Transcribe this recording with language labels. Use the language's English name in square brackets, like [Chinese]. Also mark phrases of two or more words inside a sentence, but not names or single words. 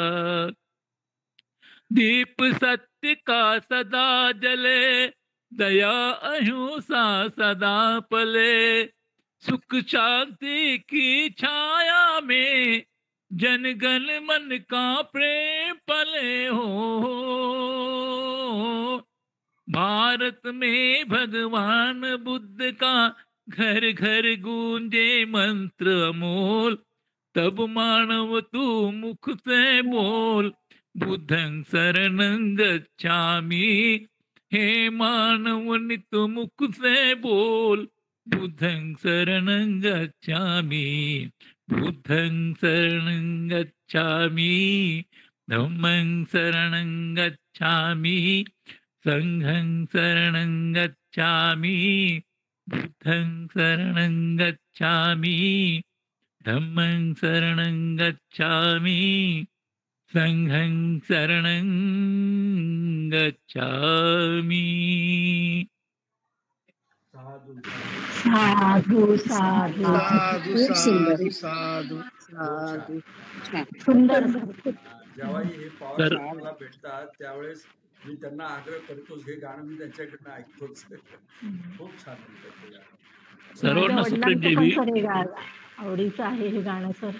[Hindi] दीप सत्य का सदा जले, दया अहिंसा सदा पले, सुख शांति की छाया में जनगण मन का प्रेम पले हो. भारत में भगवान बुद्ध का घर घर गूंजे मंत्र अमोल, तब मानव तू मुख से बोल, [Pali] बुद्धं शरणं गच्छामि. [Hindi] हे मानव नित मुख से बोल, [Pali] बुद्धं शरणं गच्छामि बुद्धं शरणं गच्छामि धम्मं शरणं गच्छामि संघं शरणं गच्छामि बुद्धं शरणं गच्छामि धम्मं शरणं गच्छामि संघं शरणं गच्छामि. [Marathi] साधू साधू साधू खूप सुंदर साधू साधू छान. सुंदर जेव्हाही हे पॉवर तर- मला भेटतात त्यावेळेस मी त्यांना आग्रह करतोच, हे गाणं मी त्यांच्याकडनं ऐकतोच. खूप छान म्हणतात ते गाणं. सर्वांना माझ्या सुप्रीम वडिलांचं पण देवी. सर हे गाणं आवडीचं आहे हे गाणं सर.